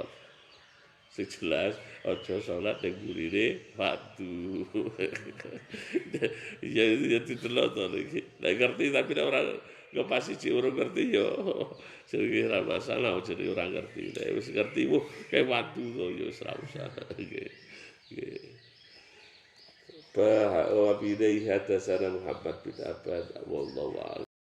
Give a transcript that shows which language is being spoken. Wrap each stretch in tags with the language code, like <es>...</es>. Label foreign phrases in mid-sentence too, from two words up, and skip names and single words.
<jv>Sing jelas aja salat ning burine wadu. Ya ditelok to iki. Nek ngerti tapi nek ora ngepasi cik urung ngerti yo. Jenenge ora masalah jenenge ora ngerti. Nek wis ngerti kayak wadu to yo ora usah. Nggih. Nggih.</jv> <ar>Wa bidai hadasana Muhammad bin Abad wallahu a'lam.</ar>